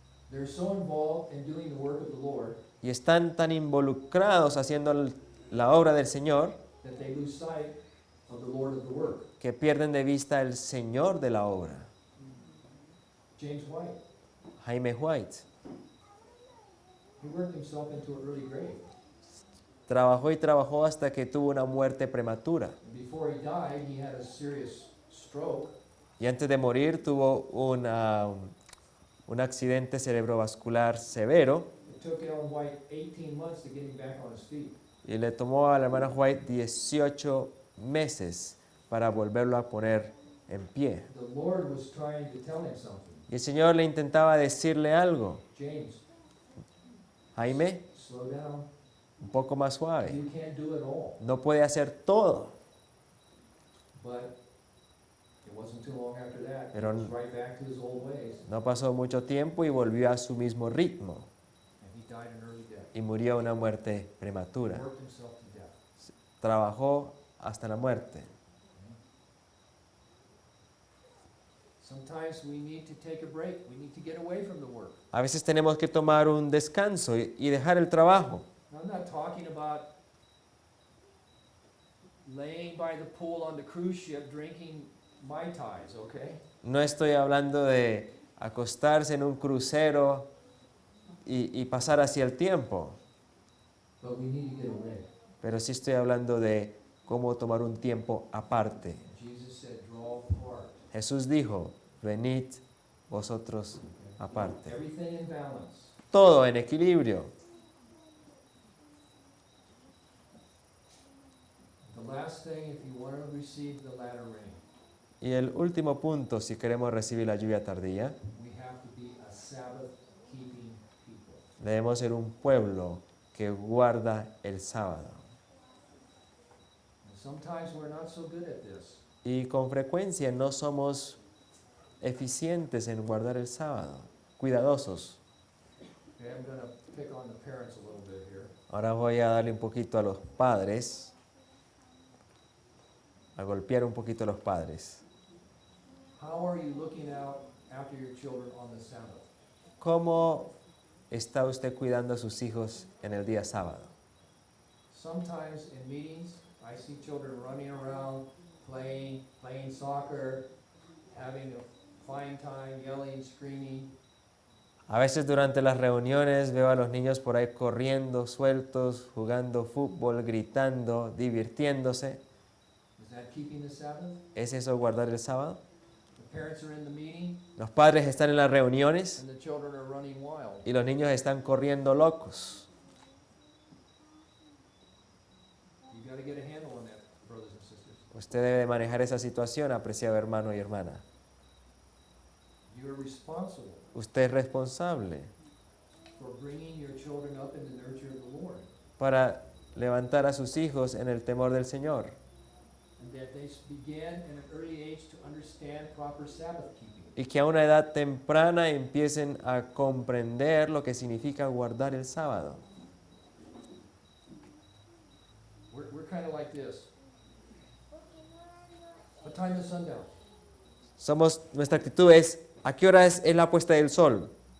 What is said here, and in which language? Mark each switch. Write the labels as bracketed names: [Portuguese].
[English] They're so involved in doing the work of the Lord [Spanish] y están tan involucrados haciendo la obra del Señor [English] that they lose sight of the Lord of the work. [Spanish] que pierden de vista el Señor de la obra. [English] James White, [Spanish] Jaime White [English] he worked himself into an early grave. [Spanish] trabajó y trabajó hasta que tuvo una muerte prematura. [English] And before he died, he had a serious stroke, [Spanish] Y antes de morir tuvo un accidente cerebrovascular severo [English] it took Ellen White 18 months to get him back on his feet. [Spanish] y le tomó a la hermana White 18 meses para volverlo a poner en pie. [English] The Lord was trying to tell him something. [Spanish] Y el Señor le intentaba decirle algo. [English] James, [Spanish] Jaime, [English] slow down. [Spanish] un poco más suave. [English] You can't do it all. [Spanish] No puede hacer todo. [English] But it wasn't too long after that. [Spanish] Pero- [English] He was right back to his old ways, [Spanish] No pasó mucho tiempo y volvió a su mismo ritmo [English] and he died an early death. [Spanish] y murió una muerte [English] He [Spanish] prematura. [English] worked himself to death. [Spanish] Trabajó hasta la muerte. [English] Sometimes we need to take a break. We need to get away from the work. [Spanish] A veces tenemos que tomar un descanso y dejar el trabajo. [English] I'm not talking about laying by the pool on the cruise ship drinking Mai Tais, okay? [Spanish] No estoy hablando de acostarse en un crucero y pasar así el tiempo, [English] But we need to get away. [Spanish] pero sí estoy hablando de cómo tomar un tiempo aparte. [English] Jesus said, draw apart. [Spanish] Jesús dijo, venid vosotros aparte. [English] Everything in balance. [Spanish] Todo en equilibrio. [English] The last thing, if you want to receive the latter rain, [Spanish] Y el último punto, si queremos recibir la lluvia tardía, [English] we have to be a Sabbath-keeping people. [Spanish] debemos ser un pueblo que guarda el sábado. [English] And sometimes we're not so good at this. [Spanish] Y con frecuencia no somos eficientes en guardar el sábado, cuidadosos. [English] Okay, I'm going to pick on the parents a little bit here. [Spanish] Ahora voy a darle un poquito a los padres, a golpear un poquito a los padres. [English] How are you looking out after your children on the Sabbath? [Spanish] ¿Cómo está usted cuidando a sus hijos en el día sábado? [English] Sometimes in meetings, I see children running around, playing soccer, having a fine time, yelling, screaming. [Spanish] A veces durante las reuniones veo a los niños por ahí corriendo, sueltos, jugando fútbol, gritando, divirtiéndose. [English] Is that keeping the Sabbath? [Spanish] ¿Es eso guardar el sábado? [English] The parents are in the meeting [Spanish] Los padres están en las reuniones [English] and the children are running wild. [Spanish] y los niños están corriendo locos. [English] You got to get a handle on that, brothers and sisters. [Spanish] Usted debe manejar esa situación, apreciado hermano y hermana. [English] You are responsible [Spanish] Usted es responsable [English] for bringing your children up in the nurture of the Lord, [Spanish] para levantar a sus hijos en el temor del Señor [English] and that they begin at an early age to understand proper Sabbath keeping. [Spanish] y que a una edad temprana empiecen a comprender lo que significa guardar el sábado. [English] We're kind of like this. What time is sundown? [Spanish] Nuestra actitud es, ¿a qué hora es la puesta del sol?